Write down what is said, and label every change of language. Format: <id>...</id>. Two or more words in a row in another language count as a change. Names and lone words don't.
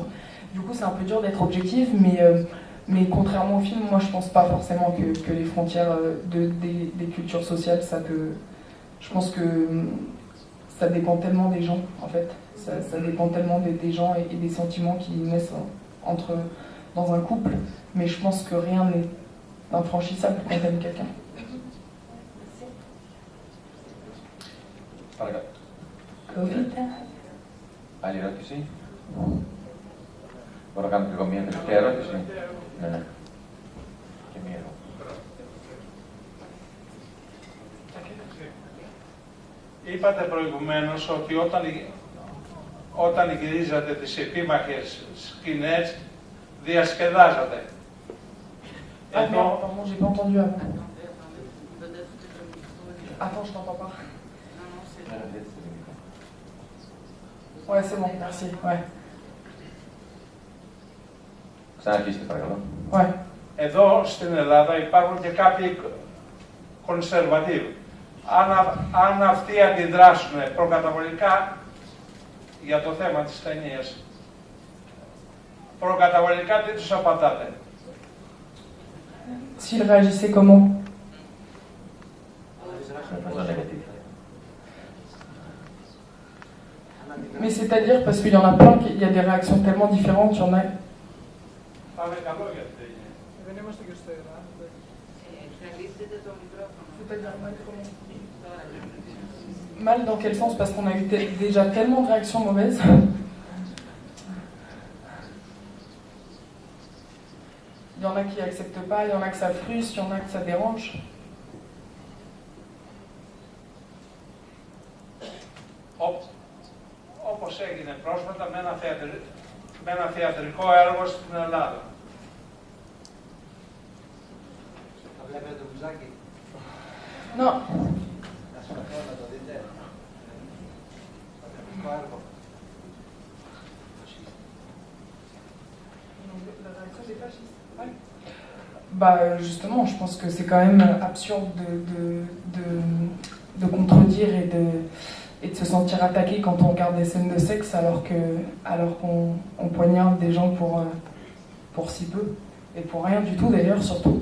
<fr>Du coup, c'est un peu dur d'être objectif, mais contrairement au film, moi, je pense pas forcément que les frontières des cultures sociales, ça peut... Je pense que ça dépend tellement des gens, en fait. Ça dépend tellement des gens et des sentiments qui naissent dans un couple, mais je pense que rien n'est infranchissable quand t'aimes quelqu'un.</fr> <el>Άλλη ερώτηση. Μπορώ να κάνω και εγώ μια τελευταία ερώτηση. Ναι. Και μία εδώ. Είπατε προηγουμένως ότι όταν γυρίζατε τις επίμαχες σκηνές, διασκεδάζατε.</el> <fr>Ah merde, pardon, j'ai pas entendu avant. Attends, je t'entends pas. Ouais, c'est bon, merci. Ouais.</fr> <el>Ξαναρχίστε παρακαλώ.</el> <fr>Ouais.</fr> <el>Εδώ στην Ελλάδα υπάρχουν και κάποιοι κονσερβατίβοι. Αν αυτοί αντιδράσουν προκαταβολικά για το θέμα της ταινίας, προκαταβολικά τι τους απαντάτε?</el> <fr>S'il réagissait comment? Mais c'est-à-dire, parce qu'il y en a plein, il y a des réactions tellement différentes, il y en a... Mal dans quel sens? Parce qu'on a eu déjà tellement de réactions mauvaises. Il y en a qui acceptent pas, il y en a que ça frustre, il y en a que ça dérange.</fr> <el>Όπως έγινε πρόσφατα με ένα θεατρικό έργο στην Ελλάδα. Το βλέπετε το μπουζάκι?</el> <fr>Non.</fr> <el>Να σου πω να το δείτε. Θεατρικό έργο.</el> <fr>Bah justement, je pense que c'est quand même absurde de contredire et de se sentir attaqué quand on regarde des scènes de sexe alors qu'on poignarde des gens pour si peu et pour rien du tout d'ailleurs surtout.</fr>